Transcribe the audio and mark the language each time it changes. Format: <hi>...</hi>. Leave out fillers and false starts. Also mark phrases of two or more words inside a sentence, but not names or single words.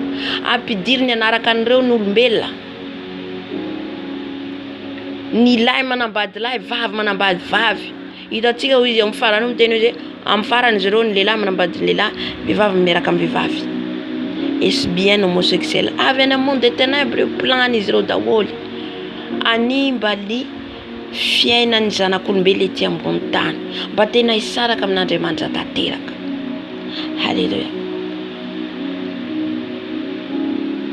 <mg>Ampidiriny anaraka an'ireo ny olombelona. Ny lahy manambady lahy, vavy manambady vavy. Hitantsika ho izy amin'ny farany miteny hoe amin'ny farany izy ireo ny lehilahy manambady lehilahy, vehivavy miaraka amin'ny vehivavy.</mg> <fr>Lesbienne, homosexuel.</fr> <mg>Avy any amin'ny</mg> <fr>monde des ténèbres</fr> <mg>plan'izy ireo daholo. Animba ny fiainan'ny zanak'olombelona ety ambony tany. Mba tena hisaraka amin'Andriamanitra tanteraka. Halleluja.</mg>